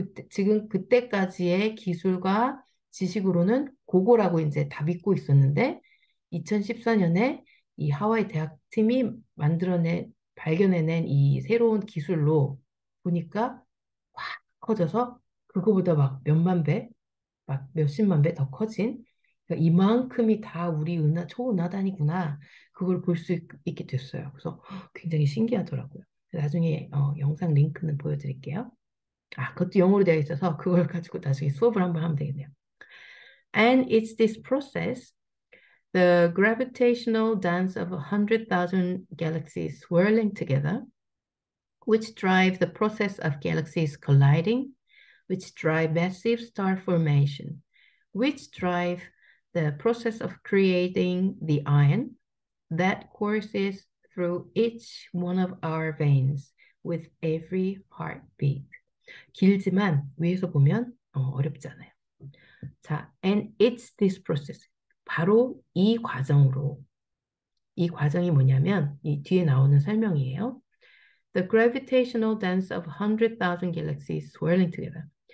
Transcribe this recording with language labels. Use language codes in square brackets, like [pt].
[ko] 지금 그때까지의 기술과 지식으로는 그거라고 이제 다 믿고 있었는데 2014년에 이 하와이 대학팀이 발견해낸 이 새로운 기술로 보니까 확 커져서 그거보다 막 몇만 배, 막 몇십만 배 더 커진 그러니까 이만큼이 다 우리 초은하단이구나. 그걸 볼 수 있게 됐어요. 그래서 굉장히 신기하더라고요. 나중에 영상 링크는 보여드릴게요. 아, 그것도 영어로 되어 있어서 그걸 가지고 나중에 수업을 한번 하면 되겠네요. [en] And it's this process, the gravitational dance of 100,000 galaxies swirling together, which drive the process of galaxies colliding, which drive massive star formation, which drive the process of creating the iron that courses through each one of our veins with every heartbeat. [ko] 길지만 위에서 보면 어렵지 않아요. 자, [en] and it's this process. [ko] 바로 이 과정이 뭐냐면 이 뒤에 나오는 설명이에요. [en] The gravitational dance of 100,000 galaxies swirling together.